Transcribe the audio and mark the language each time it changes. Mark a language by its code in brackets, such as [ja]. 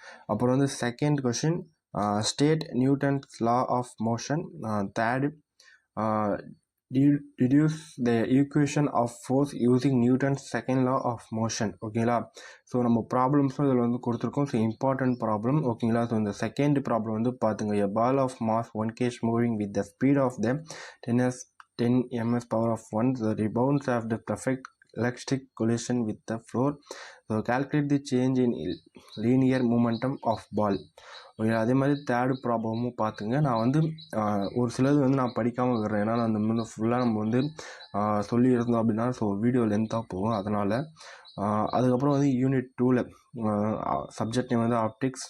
[ta] அப்புறம் வந்து [en] Second question state Newton's law of motion. Third deduce the equation of force using Newton's second law of motion. ஓகேங்களா? [ta] So நம்ம ப்ராப்ளம்ஸும் இதில் வந்து கொடுத்துருக்கோம். So important problem. ஓகேங்களா? ஸோ இந்த செகண்ட் ப்ராப்ளம் வந்து பார்த்துங்க. [en] a ball of mass 1 kg moving with the speed of the 10 ms power of 1, the rebounds of the perfect elastic collision with the floor. So calculate the change in linear momentum of ball. [ta] Okay, அதே மாதிரி third ப்ராப்ளமும் பார்த்துங்க. நான் வந்து ஒரு சிலது வந்து நான் படிக்காமல் இருக்கிறேன். ஏன்னா அந்த வந்து ஃபுல்லாக நம்ம வந்து சொல்லியிருந்தோம் அப்படின்னா ஸோ வீடியோ லென்த்தாக போகும். அதனால் அதுக்கப்புறம் வந்து யூனிட் 2ல் சப்ஜெக்ட் நேம் வந்து ஆப்டிக்ஸ்.